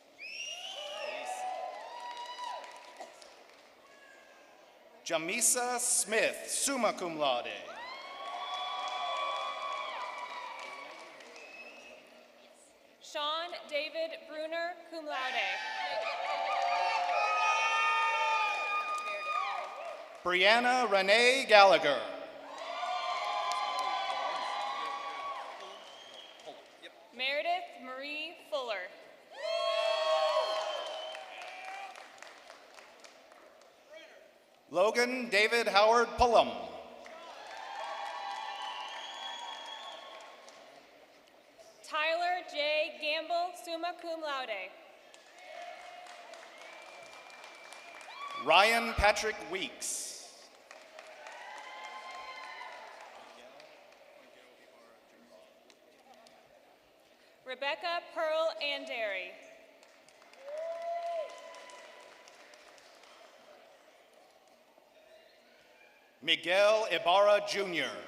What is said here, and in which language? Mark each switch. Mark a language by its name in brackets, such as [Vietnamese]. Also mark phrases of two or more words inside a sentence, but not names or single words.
[English] Jamisa Smith, [Latin] summa cum laude. [English] Sean David Bruner, [Latin] cum laude. [English] Brianna Renee Gallagher. Meredith Marie Fuller. Logan David Howard Pullum. Tyler J. Gamble, [Latin] summa cum laude. [English] Ryan Patrick Weeks. Rebecca Pearl Andary. Miguel Ibarra Jr.